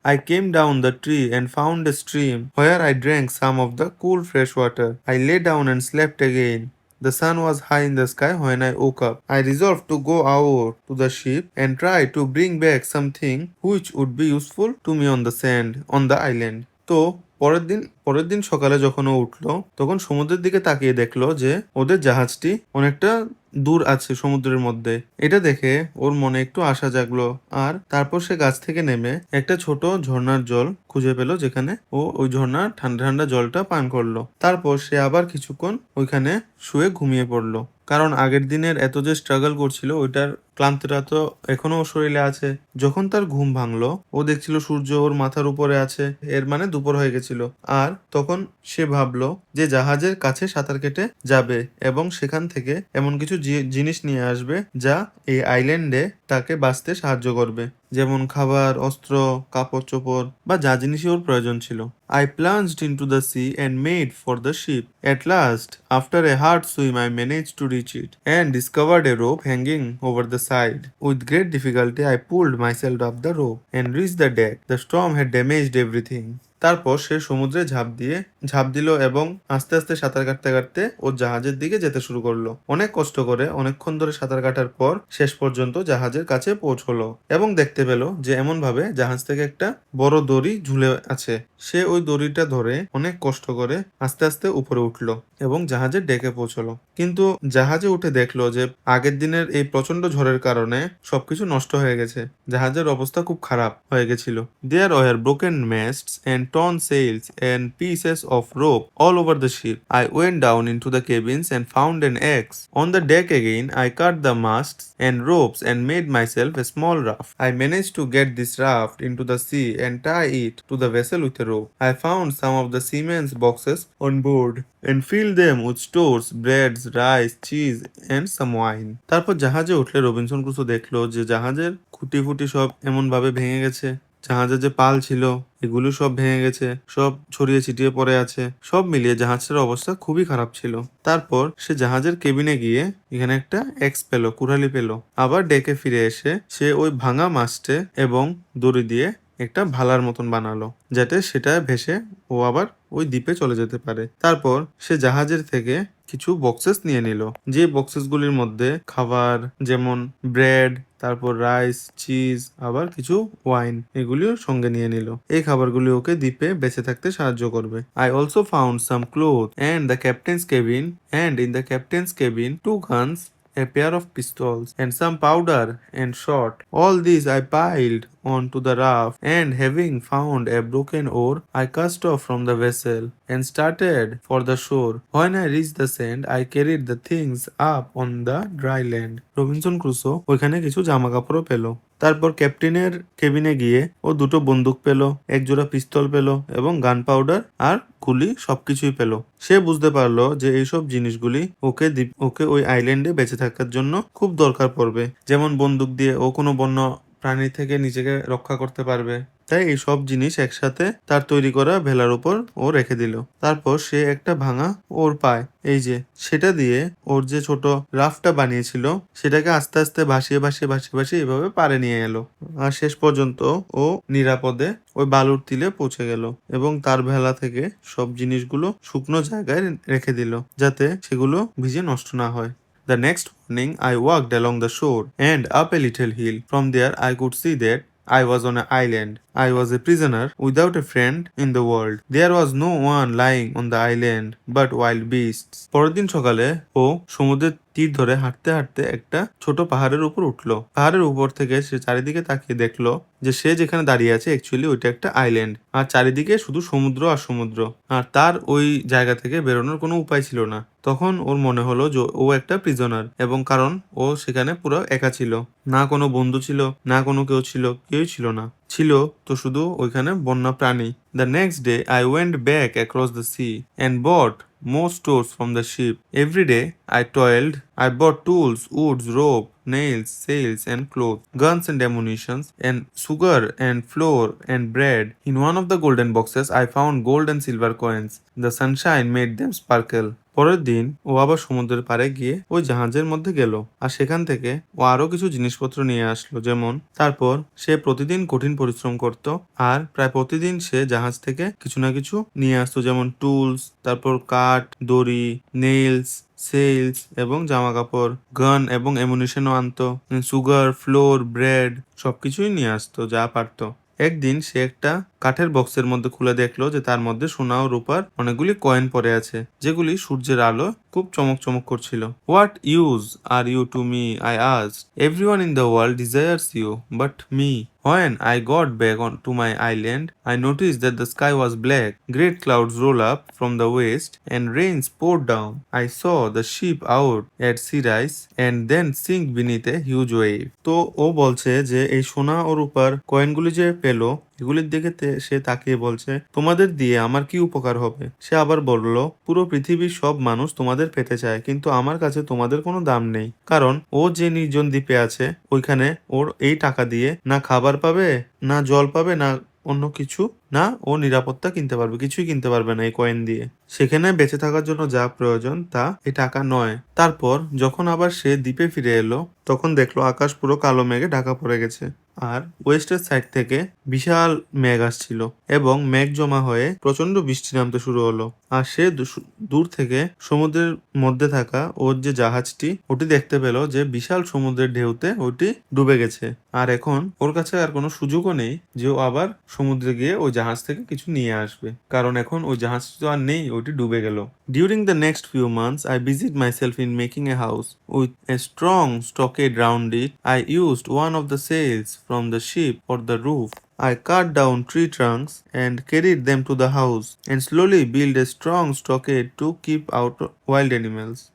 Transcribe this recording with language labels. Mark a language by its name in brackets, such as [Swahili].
[English] I came down the tree and found a stream where I drank some of the cool fresh water. I lay down and slept again. The sun was high in the sky when I woke up. I resolved to go out to the ship and try to bring back something which would be useful to me on the island. [Bangla] তো পরের দিন সকালে যখন ও উঠলো, তখন সমুদ্রের দিকে তাকিয়ে দেখলো যে ওদের জাহাজটি অনেকটা দূর আছে সমুদ্রের মধ্যে। এটা দেখে ওর মনে একটু আশা জাগলো। আর তারপর সে গাছ থেকে নেমে একটা ছোট ঝর্ণার জল খুঁজে পেল, যেখানে ও ওই ঝর্ণার ঠান্ডা ঠান্ডা জলটা পান করলো। তারপর সে আবার কিছুক্ষণ ওইখানে শুয়ে ঘুমিয়ে পড়লো, কারণ আগের দিনের এত যে স্ট্রাগল করছিল ওইটার ক্লান্তিটা তো এখনো ওর শরীরে আছে। যখন তার ঘুম ভাঙলো, ও দেখছিল সূর্য ওর মাথার উপরে আছে, এর মানে দুপুর হয়ে গেছিল। আর তখন সে ভাবলো যে জাহাজের কাছে সাঁতার কেটে যাবে এবং সেখান থেকে এমন কিছু জিনিস নিয়ে আসবে যা এই আইল্যান্ডে তাকে বাঁচতে সাহায্য করবে, যেমন খাবার, অস্ত্র, কাপড় চোপড় বা যা জিনিসই ওর প্রয়োজন ছিল। [English] I plunged into the sea and made for the ship. At last, after a hard swim, I managed to reach it and discovered a rope hanging over the side. With great difficulty, I pulled myself up the rope and reached the deck. The storm had damaged everything. [Bangla] তারপর সে সমুদ্রে ঝাঁপ দিল এবং আস্তে আস্তে সাঁতার কাটতে কাটতে ওর জাহাজের দিকে যেতে শুরু করলো। অনেক কষ্ট করে অনেকক্ষণ ধরে সাঁতার কাটার পর শেষ পর্যন্ত জাহাজের কাছে পৌঁছলো এবং দেখতে পেল যে এমন ভাবে জাহাজ থেকে একটা বড় দড়ি ঝুলে আছে। সে ওই দড়িটা ধরে অনেক কষ্ট করে আস্তে আস্তে উপরে উঠলো এবং জাহাজের ডেকে পৌঁছলো। কিন্তু জাহাজে উঠে দেখলো যে আগের দিনের এই প্রচন্ড ঝড়ের কারণে সবকিছু নষ্ট হয়ে গেছে। জাহাজের অবস্থা খুব খারাপ হয়ে গেছিল। [English] There were broken masts and torn sails and pieces of rope all over the ship. I went down into the cabins and found an axe. On the deck again, I cut the masts and ropes and made myself a small raft. I managed to get this raft into the sea and tie it to the vessel with a rope. I found some of the seamen's boxes on board and filled them with stores, breads, rice, cheese and some wine. [Bangla] তারপর জাহাজে উঠলে Robinson Crusoe দেখলো যে জাহাজের খুঁটি ফুটি সব এমন ভাবে ভেঙে গেছে। জাহাজের যে পাল ছিল এগুলো সব ভেঙে গেছে, সব ছড়িয়ে ছিটিয়ে পড়ে আছে। সব মিলিয়ে জাহাজটার অবস্থা খুবই খারাপ ছিল। তারপর সে জাহাজের কেবিনে গিয়ে এখানে একটা এক্স পেল, কুড়ালি পেল। আবার ডেকে ফিরে এসে সে ওই ভাঙা মাস্টে এবং দড়ি দিয়ে একটা ভালার মতন বানালো, যাতে সেটা ভেসে ও আবার ওই দ্বীপে চলে যেতে পারে। তারপর সে জাহাজের থেকে কিছু বক্সেস নিয়ে নিল, যে বক্সেসগুলির মধ্যে খাবার যেমন ব্রেড, তারপর রাইস, চিজ, আবার কিছু ওয়াইন, এগুলিও সঙ্গে নিয়ে নিল। এই খাবারগুলি ওকে দ্বীপে বেঁচে থাকতে সাহায্য করবে। [English] I also found some cloth and the captain's cabin, and in the captain's cabin 2 guns, a pair of pistols, and some powder and shot. All these I piled onto the raft, and having found a broken oar, I cast off from the vessel and started for the shore. When I reached the sand, I carried the things up on the dry land. [Bangla] Robinson Crusoe ওইখানে কিছু জামা কাপড়ও পেল। তারপর ক্যাপ্টেনের কেবিনে গিয়ে ও 2টো বন্দুক পেল, এক জোড়া পিস্তল পেল এবং গান পাউডার আর গুলি সবকিছুই পেল। সে বুঝতে পারলো যে এইসব জিনিসগুলি ওকে ওই আইল্যান্ডে বেঁচে থাকার জন্য খুব দরকার পড়বে। যেমন বন্দুক দিয়ে ও কোনো বন্য প্রাণী থেকে নিজেকে রক্ষা করতে পারবে। তাই এই সব জিনিস একসাথে তার তৈরি করা ভেলার উপর ও রেখে দিল। তারপর সে একটা ভাঙা ওর পায়, এই যে সেটা দিয়ে ওর যে ছোট রাফটটা বানিয়েছিল সেটাকে আস্তে আস্তে ভাসিয়ে এভাবে পারে নিয়ে এলো। আর শেষ পর্যন্ত ও নিরাপদে ওই বালুর তীরে পৌঁছে গেল এবং তার ভেলা থেকে সব জিনিসগুলো শুকনো জায়গায় রেখে দিল, যাতে সেগুলো ভিজে নষ্ট না হয়। [English] The next morning, I walked along the shore and up a little hill. From there, I could see that I was on an island. I was a prisoner without a friend in the world. There was no one lying on the island but wild beasts. [Bangla] পরের দিন সকালে ও সমুদ্রের তীর ধরে হাঁটতে হাঁটতে একটা ছোট পাহাড়ের উপর উঠলো। পাহাড়ের উপর থেকে সে চারিদিকে তাকিয়ে দেখলো যে সে যেখানে দাঁড়িয়ে আছে অ্যাকচুয়ালি ওইটা একটা আইল্যান্ড, আর চারিদিকে শুধু সমুদ্র আর সমুদ্র, আর তার ওই জায়গা থেকে বেরোনোর কোনো উপায় ছিল না। তখন ওর মনে হলো যে ও একটা প্রিজনার, এবং কারণ ও সেখানে পুরো একা ছিল, না কোনো বন্ধু ছিল, না কোনো কেউই ছিল না, ছিল তো শুধু ওইখানে বন্য প্রাণী। [English] The next day I went back across the sea and bought more stores from the ship. Every day I toiled. I bought tools, woods, rope, nails, sails and clothes, guns and ammunitions, and sugar and flour and bread. In one of the golden boxes I found gold and silver coins. The sunshine made them sparkle. [Bangla] পরের দিন ও আবার সমুদ্রের পাড়ে গিয়ে ওই জাহাজের মধ্যে গেল, আর সেখান থেকে ও আরো কিছু জিনিসপত্র নিয়ে আসলো। যেমন তারপর সে প্রতিদিন কঠিন পরিশ্রম করত, আর প্রায় প্রতিদিন সে জাহাজ থেকে কিছু না কিছু নিয়ে আসতো, যেমন টুলস, তারপর কাঠ, দড়ি, নেইলস, সেলস এবং জামা কাপড়, গান এবং অ্যামুনিশনও আনতো, সুগার, ফ্লোর, ব্রেড, সবকিছুই নিয়ে আসতো যা পারতো। একদিন সে একটা কাঠের বক্সের মধ্যে খুলে দেখলো যে তার মধ্যে সোনা ও রূপার অনেকগুলি কয়েন পড়ে আছে, যেগুলি সূর্যের আলো খুব চমক করছিল। [English] What use are you to me, I asked. Everyone in the world desires you but me. When I got back to my island, I noticed that the sky was black. Great clouds rolled up from the west and rains poured down. I saw the ship out at sea rise and then sink beneath a huge wave. [Bangla] তো ও বলছে যে এই সোনা ও রূপার কয়েনগুলি যে পেলো, এগুলির দিকে সে তাকিয়ে বলছে, তোমাদের দিয়ে আমার কি উপকার হবে? সে আবার বলল, পুরো পৃথিবীর সব মানুষ তোমাদের পেতে চায়, কিন্তু আমার কাছে তোমাদের কোনো দাম নেই, কারণ ও যে নির্জন দ্বীপে আছে ওইখানে ওর এই টাকা দিয়ে না খাবার পাবে, না জল পাবে, না অন্য কিছু, না ও নিরাপত্তা কিনতে পারবে, কিছুই কিনতে পারবে না এই কয়েন দিয়ে। সেখানে বেঁচে থাকার জন্য যা প্রয়োজন তা এই টাকা নয়। তারপর যখন আবার সে দ্বীপে ফিরে এলো, তখন দেখলো আকাশ পুরো কালো মেঘে ঢাকা পড়ে গেছে, আর ওয়েস্টের সাইড থেকে বিশাল মেঘ আসছিল এবং মেঘ জমা হয়ে প্রচন্ড বৃষ্টি নামতে শুরু হলো। আর সে দূর থেকে সমুদ্রের মধ্যে থাকা ওর যে জাহাজটি ওটি দেখতে পেল যে বিশাল সমুদ্রের ঢেউতে ওটি ডুবে গেছে, আর এখন ওর কাছে আর কোনো সুযোগও নেই যে ও আবার সমুদ্রে গিয়ে ওই জাহাজ থেকে কিছু নিয়ে আসবে, কারণ এখন ওই জাহাজটি তো আর নেই, ওটি ডুবে গেল। [English] During the next few months, I busied myself in making a house. With a strong stockade round it, I used one of the sails from the ship for the roof. I cut down tree trunks and carried them to the house, and slowly built a strong stockade to keep out wild animals.